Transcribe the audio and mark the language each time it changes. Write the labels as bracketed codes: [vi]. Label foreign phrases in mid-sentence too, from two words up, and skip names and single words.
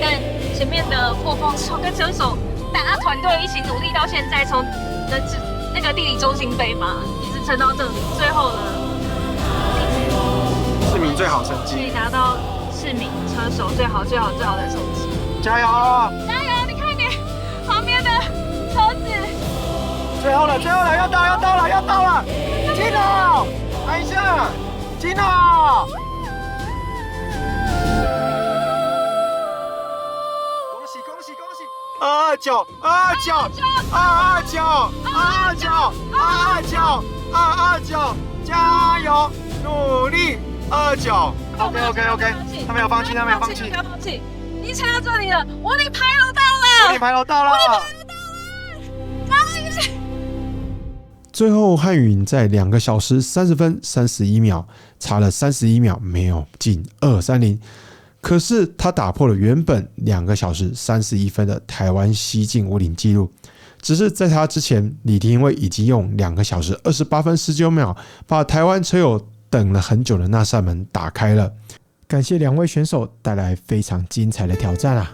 [zh] 但前面的破風手跟車手，大家團隊一起努力到現在，從那個地理中心杯嘛，一直撐到這裡，最後呢，市民最好成績，可以拿到市民車手最好的成績。加油！加油！你看你旁邊的車子，最後了，要到了，進了！ 一下，金哦！恭喜恭喜恭喜！229，229，229，229，229，229，加油，努力！29。OK，他没有放弃，他没有放弃，不要放弃，你踩到这裡了，我领牌楼到了，我领牌楼到了。最後汉允在2個小時30分31秒，差了31秒沒有進230，可是他打破了原本2 個小時31分的台灣西進武嶺紀錄。只是在他之前，李廷輝已經用2個小時28分19秒把台灣車友等了很久的那扇門打開了。感謝2位選手帶來非常精彩的挑戰啊！